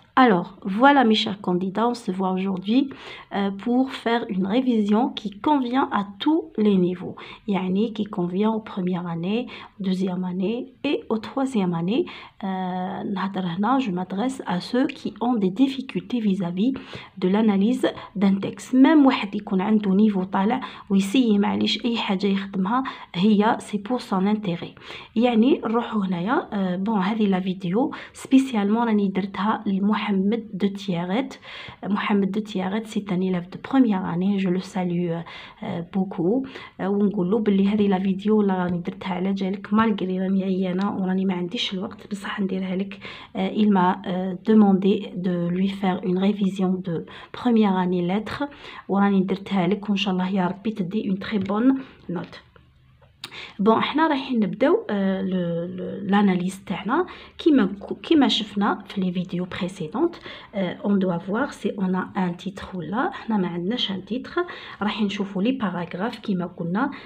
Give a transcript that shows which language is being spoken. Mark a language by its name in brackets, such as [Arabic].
[French] Alors, voilà mes chers candidats, on se voit aujourd'hui pour faire une révision qui convient à tous les niveaux. Yani qui convient aux premières années, deuxième année et aux troisième année. Je m'adresse à ceux qui ont des difficultés vis-à-vis de l'analyse d'un texte. [Arabic] Même واحد يكون عنده niveau طالع ويسيي معليش أي حاجة يخدمها هي [French] c'est pour son intérêt. [Arabic] يعني نروحوا هنايا bon هذه لا فيديو spécialement راني درتها لمحمد de Tiaret. [French] Mohamed de Tiaret, c'est un élève de première année, je le salue beaucoup. [Arabic] ونقول له بلي هذه لا فيديو اللي راني درتها على جالك مالغري راني عيانه وراني ما عنديش الوقت بصح نديرها لك. [French] Il m'a demandé de lui faire une révision de première année lettres [Arabic] وراني درتها لك وان شاء الله يا ربي تدي [French] une très bonne note. [Arabic] بون احنا رايحين نبداو l'analyse تاعنا كيما شفنا في لي فيديو بريسيدونت. [French] on doit voir si on a un titre [Arabic] ولا احنا ما عندناش [French] un titre. [Arabic] رايحين نشوفوا لي باراغراف كيما قلنا.